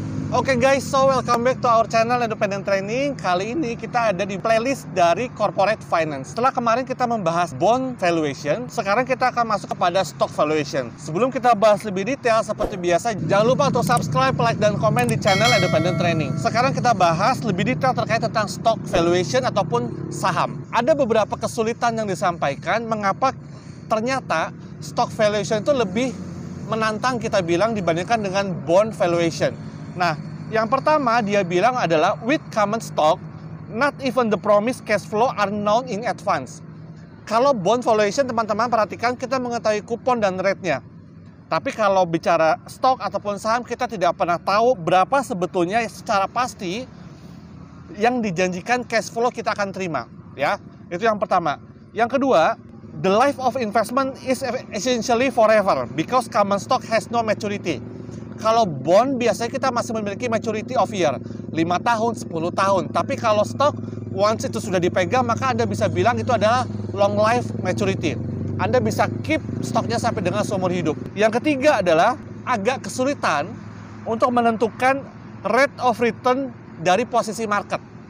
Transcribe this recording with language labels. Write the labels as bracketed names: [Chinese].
[English] Oke guys, so welcome back to our channel Independent Training. [Indonesian] Kali ini kita ada di playlist dari Corporate Finance. Setelah kemarin kita membahas bond valuation, sekarang kita akan masuk kepada stock valuation. Sebelum kita bahas lebih detail, seperti biasa, jangan lupa untuk subscribe, like, dan komen di channel Independent Training. Sekarang kita bahas lebih detail terkait tentang stock valuation ataupun saham. Ada beberapa kesulitan yang disampaikan, mengapa ternyata stock valuation itu lebih menantang kita bilang dibandingkan dengan bond valuation. Nah, yang pertama dia bilang adalah [English] with common stock, not even the promised cash flow are known in advance. [Indonesian] Kalau bond valuation, teman-teman perhatikan, kita mengetahui kupon dan rate-nya. Tapi kalau bicara stok ataupun saham, kita tidak pernah tahu berapa sebetulnya secara pasti yang dijanjikan cash flow kita akan terima. Ya, itu yang pertama. Yang kedua, [English] the life of investment is essentially forever because common stock has no maturity. [Indonesian] Kalau bond biasanya kita masih memiliki [English] maturity of year, [Indonesian] 5 tahun, 10 tahun. Tapi kalau stok, once itu sudah dipegang, maka Anda bisa bilang itu adalah [English] long life maturity. [Indonesian] Anda bisa keep stoknya sampai dengan seumur hidup. Yang ketiga adalah agak kesulitan untuk menentukan [English] rate of return [Indonesian] dari posisi market.